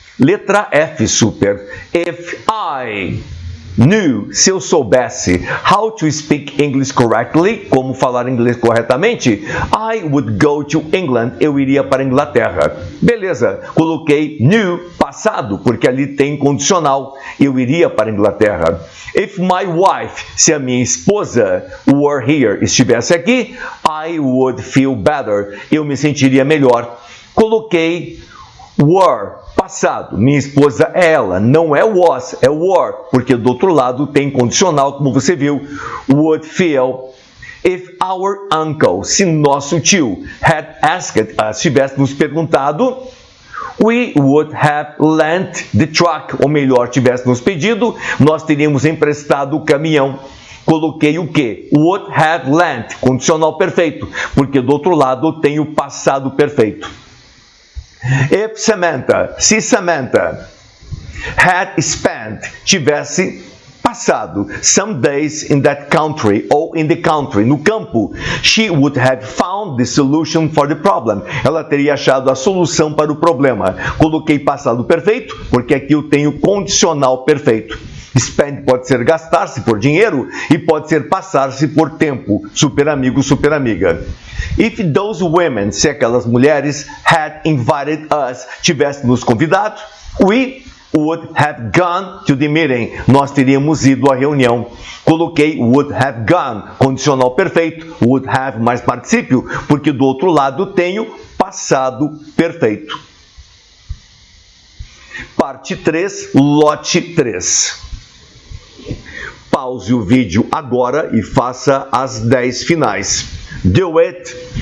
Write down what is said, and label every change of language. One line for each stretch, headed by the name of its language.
Portuguese: Letra F, super.
English: If I knew,
Portuguese: se eu soubesse,
English: how to speak English correctly,
Portuguese: como falar inglês corretamente,
English: I would go to England,
Portuguese: eu iria para a Inglaterra. Beleza, coloquei knew, passado, porque ali tem condicional, eu iria para a Inglaterra.
English: If my wife,
Portuguese: se a minha esposa
English: were here,
Portuguese: estivesse aqui,
English: I would feel better,
Portuguese: eu me sentiria melhor. Coloquei were, passado, minha esposa é ela, não é was, é were, porque do outro lado tem condicional, como você viu,
English: would feel. If our uncle,
Portuguese: se nosso tio,
English: had asked us,
Portuguese: tivesse nos perguntado,
English: we would have lent the truck,
Portuguese: ou melhor, tivesse nos pedido, nós teríamos emprestado o caminhão. Coloquei o quê?
English: Would have lent,
Portuguese: condicional perfeito, porque do outro lado eu tenho passado perfeito.
English: If Samantha,
Portuguese: se Samantha
English: had spent,
Portuguese: tivesse passado
English: some days in that country, ou in the country,
Portuguese: no campo,
English: she would have found the solution for the problem.
Portuguese: Ela teria achado a solução para o problema. Coloquei passado perfeito, porque aqui eu tenho condicional perfeito. Spend pode ser gastar-se por dinheiro e pode ser passar-se por tempo. Super amigo, super amiga.
English: If those women,
Portuguese: se aquelas mulheres,
English: had invited us,
Portuguese: tivessem nos convidado,
English: we would have gone to the meeting.
Portuguese: Nós teríamos ido à reunião. Coloquei
English: would have gone,
Portuguese: condicional perfeito, would have mais particípio, porque do outro lado tenho passado perfeito. Parte 3, lote 3. Pause o vídeo agora e faça as 10 finais.
English: Do it.